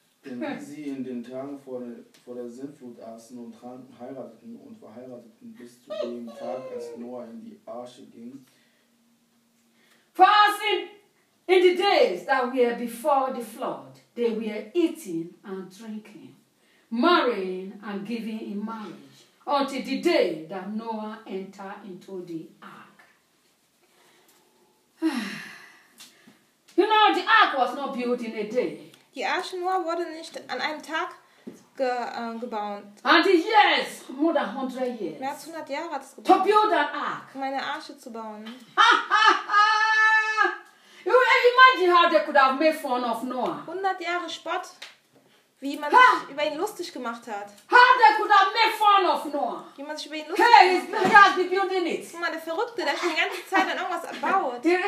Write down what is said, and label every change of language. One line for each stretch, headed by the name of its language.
German: Denn sie in den Tagen vor der Sintflut aßen und tranken, heirateten und verheirateten, bis zu dem Tag, als Noah in die Arche ging.
English: For as in the days that were before the flood, they were eating and drinking, marrying and giving in marriage, until the day that Noah entered into the ark. You know, the ark was not built in a day.
German: Die Arche Noah wurde nicht an einem Tag gebaut.
English: And the years, more than 100 years.
German: Mehr als 100 Jahre hat es gebraucht.
English: To build an ark.
German: Um eine Arche zu bauen. Ha, ha, ha!
English: You imagine how they could have made fun of Noah.
German: 100 Jahre Spott. Wie man sich über ihn lustig gemacht hat.
English: How they could have made fun of Noah.
German: Wie man sich über ihn lustig gemacht hat.
English: Hey, he's building it.
German: Guck mal, der Verrückte, der schon die ganze Zeit an irgendwas baut.